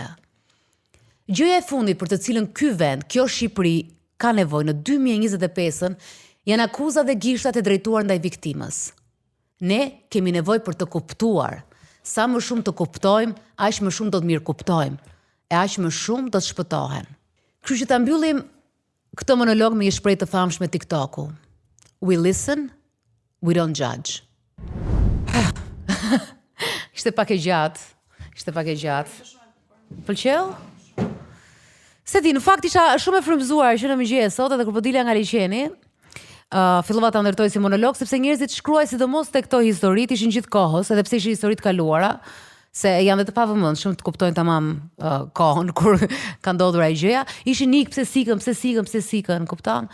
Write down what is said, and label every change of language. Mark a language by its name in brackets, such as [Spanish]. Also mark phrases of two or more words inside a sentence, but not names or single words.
[Albanian] Gjëja e fundit për të cilën ky vend, kjo Shqipëri, ka nevojë në 2025-ën janë akuzat dhe gishtat e drejtuar ndaj viktimës. Ne kemi nevojë për të kuptuar. Sa më shumë të kuptojmë, aq më shumë do të mirë kuptojmë. E aq më shumë do të shpëtohen. Kështu që ta mbyllim këtë monolog me një shprehje të famshme TikToku. [English] We listen, we don't judge. [Albanian] Ishte pak e gjatë. Pëlqeu? Se di, në fakt isha shumë e frymëzuar që në mëngjes sot edhe kur po dilja nga liçeni, fillova ta ndërtoj si monolog sepse njerëzit shkruaj sidomos tek këto historitë ishin gjithë kohës, edhe pse ishin histori të kaluara, se janë dhe të pavëmendshëm të kuptojnë tamam kohën kur ka ndodhur ai gjëja, ishin nik pse sikën, kupton?